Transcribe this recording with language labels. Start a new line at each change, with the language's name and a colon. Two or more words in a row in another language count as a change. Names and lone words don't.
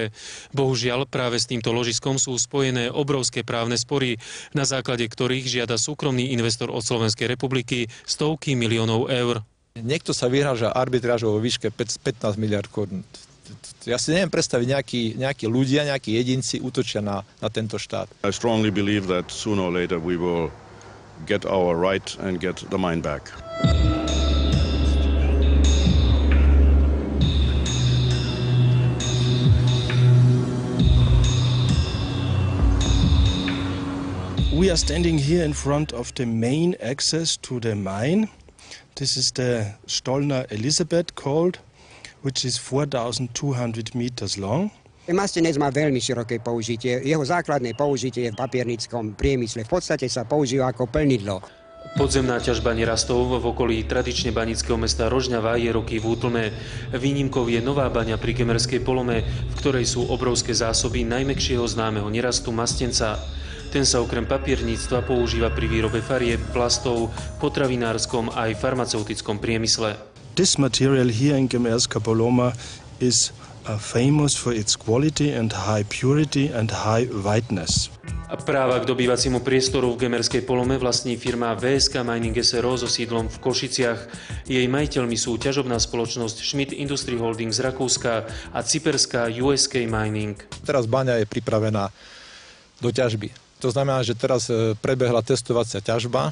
Slovak: Bohužiaľ, práve s týmto ložiskom sú spojené obrovské právne spory, na základe ktorých žiada súkromný investor od Slovenskej republiky stovky miliónov eur. Niekto sa vyhráža arbitrážou vo výške 15 miliard korún. Ja si neviem predstaviť, nejakí ľudia, nejakí jedinci útočia na tento štát.
English: I strongly believe that sooner or later we will get our right and get the mine back. We are standing here in front of the main access to the mine. This is the Stolner Elisabeth called, which is 4,200 meters long.
Slovak: Masnenec má veľmi široké použitie. Jeho základné použitie je v papierníckom priemysle. V podstate sa používa ako plnidlo. Podzemná ťažba nerastov v okolí tradične banického mesta Rožňava je roky v útlme. Výnimkou je nová baňa pri Gemerskej Polome, v ktorej sú obrovské zásoby najmäkšieho známeho nerastu masnenca. Ten sa okrem papierníctva používa pri výrobe farieb, plastov, potravinárskom aj farmaceutickom priemysle.
English: This material here in Gemerska Poloma is famous for its quality and high purity and high whiteness.
Slovak: Práva k dobývaciemu priestoru v Gemerskej Polome vlastní firma VSK Mining SRO so sídlom v Košiciach. Jej majiteľmi sú ťažobná spoločnosť Schmidt Industry Holding z Rakúska a cyperská USK Mining. Teraz baňa je pripravená do ťažby. To znamená, že teraz prebehla testovacia ťažba.